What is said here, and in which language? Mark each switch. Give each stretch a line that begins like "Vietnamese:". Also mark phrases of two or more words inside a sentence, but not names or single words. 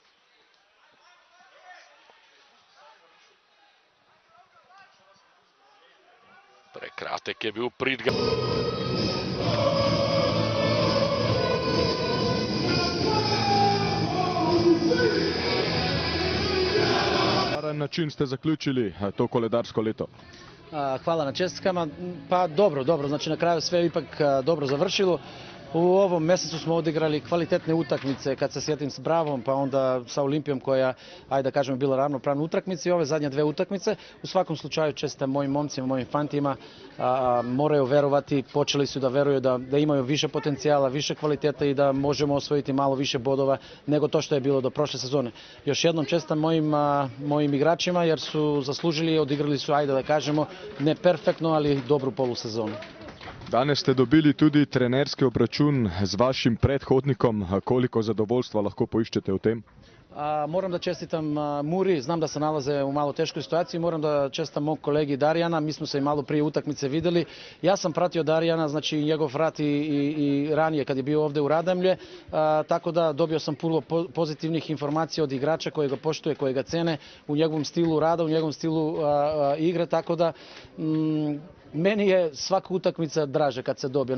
Slovenian: Prekratek je bil Pridgar. Na način ste zaključili to koledarsko leto?
Serbian: Hvala na čestitkama. Pa dobro, znači na kraju sve ipak dobro završilo. U ovom mjesecu smo odigrali kvalitetne utakmice, kad se sjetim s Bravom, pa onda sa Olimpijom koja, ajde da kažemo, bila ravnopravna utakmica i ove zadnje dve utakmice. U svakom slučaju čestitam mojim momcima, mojim fantima, moraju verovati, počeli su da veruju da imaju više potencijala, više kvalitete i da možemo osvojiti malo više bodova nego to što je bilo do prošle sezone. Još jednom čestitam mojim igračima jer su zaslužili i odigrali su, ajde da kažemo, ne perfektno, ali dobru polusezonu.
Slovenian: Danes ste dobili tudi trenerski obračun z vašim predhodnikom. Koliko zadovoljstva lahko poiščete v tem?
Serbian: Moram da čestitam Muri, znam da se nalaze u malo teškoj situaciji, moram da čestitam mog kolegi Darijana, mi smo se i malo prije utakmice vidjeli. Ja sam pratio Darijana, znači njegov rat i ranije kad je bio ovdje u Radamlje, tako da dobio sam puno pozitivnih informacija od igrača koji ga poštuje, koji ga cene u njegovom stilu rada, u njegovom stilu igre, tako da meni je svaka utakmica draža kad se dobije.